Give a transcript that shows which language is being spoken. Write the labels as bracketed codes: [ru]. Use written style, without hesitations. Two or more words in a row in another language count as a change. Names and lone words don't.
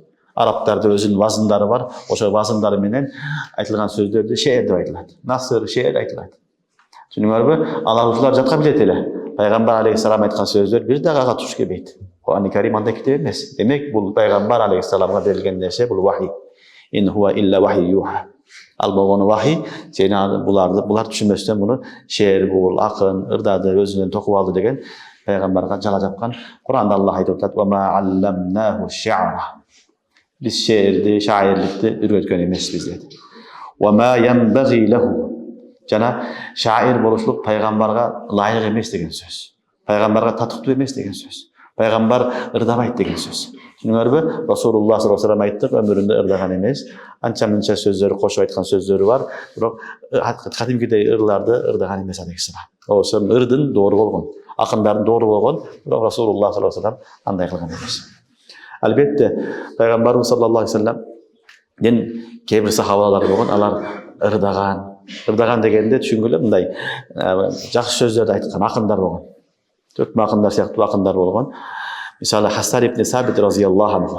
[ky] Арабтарда өзүнүн вазындары бар. Ошол вазындары менен айтылган сөздөрдү шеэр деп айтылат. Насыр, шеэр айтылат. Түшүнүңөрбү? Алар ушулар жатка билет эле. Пайгамбар алейхиссалам айткан сөздөр бир дагы ага туш келбейт. Кур'ан-ы Карим андай китеп эмес. Демек бул пайгамбар алейхиссаламга берилген нерсе, бул вахий. [ar] إن هو إلا وحي يوحى. [ky] Ал болгону вахий, булар түшүнбөстөн муну шеэр бул, акын, ырдады өзүнөн токуп алды деген пайгамбарга жала жапкан. Кур'анда Аллах айтып атат: [ar] "وما علمناه الشعر." [ky] Биз шеэрди, шаирликти үйрөткөн эмеспиз dedi. [ar] "وما ينبغي له." [ky] Жана шаир болушлук пайгамбарга ылайык эмес деген сөз. Пайгамбарга татыктуу эмес деген сөз. Пайгамбар ырдабайт деген сөз. Түшүнүңөрбү? Расулуллах [ar] صلى الله عليه وسلم [ky] айтты, өмүрүндө ырдаган эмес. Анча-мынча сөздөрү кошуп айткан сөздөрү бар, бирок кадимкидей ырларды ырдаган эмес алейхиссалам. Ошо ырдын доору болгон, акындардын доору болгон, бирок Расулуллах [ar] صلى الله عليه وسلم [ky] андай кылган эмес. Албетте пайгамбарыбыз [ar] صلى الله عليه وسلم [ky] кээ бир сахабалар болгон, алар ырдаган. Ырдаган дегенде түшүнгүлө мындай жакшы сөздөрдү айткан акындар болгон. Төртмө акындар сыяктуу акындар болгон. Мисалы Хасан ибн Сабит [ar] رضي الله عنه.